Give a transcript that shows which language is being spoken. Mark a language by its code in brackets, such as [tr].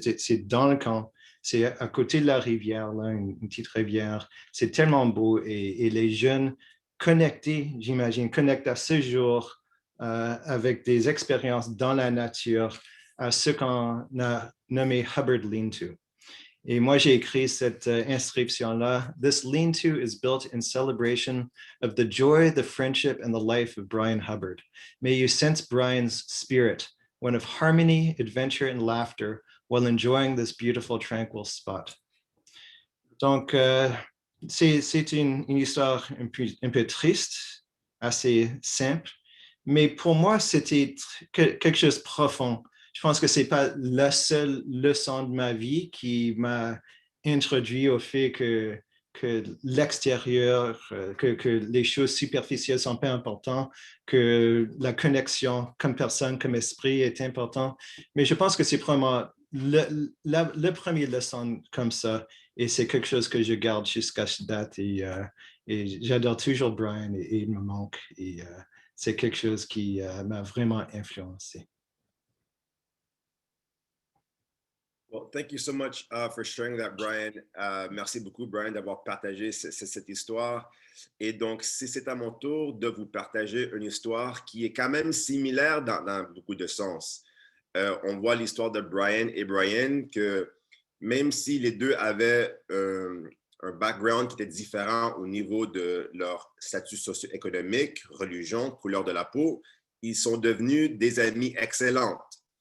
[fr] C'est dans le camp, c'est à côté de la rivière, là, une petite rivière. C'est tellement beau et les jeunes connectés, j'imagine, connectent à ce jour avec des expériences dans la nature à ce qu'on a nommé Hubbard Lean-To. Et moi, j'ai écrit cette inscription-là. [en] This lean-to is built in celebration of the joy, the friendship, and the life of Brian Hubbard. May you sense Brian's spirit, one of harmony, adventure, and laughter, while enjoying this beautiful, tranquil spot. [fr] Donc, c'est une histoire un peu triste, assez simple, mais pour moi, c'était quelque chose de profond. Je pense que ce n'est pas la seule leçon de ma vie qui m'a introduit au fait que l'extérieur, que les choses superficielles sont pas importantes, que la connexion comme personne, comme esprit est important. Mais je pense que c'est vraiment le premier leçon comme ça. Et c'est quelque chose que je garde jusqu'à cette date. Et j'adore toujours Brian et il me manque. Et c'est quelque chose qui m'a vraiment influencé. [en] Well, thank you so much for sharing that, Brian. [fr] Merci beaucoup, Brian, d'avoir partagé cette histoire. Et donc, c'est à mon tour de vous partager une histoire qui est quand même similaire dans beaucoup de sens. On voit l'histoire de Brian et Brian que même si les deux avaient un background qui était différent au niveau de leur statut socio-économique, religion, couleur de la peau, ils sont devenus des amis excellentes.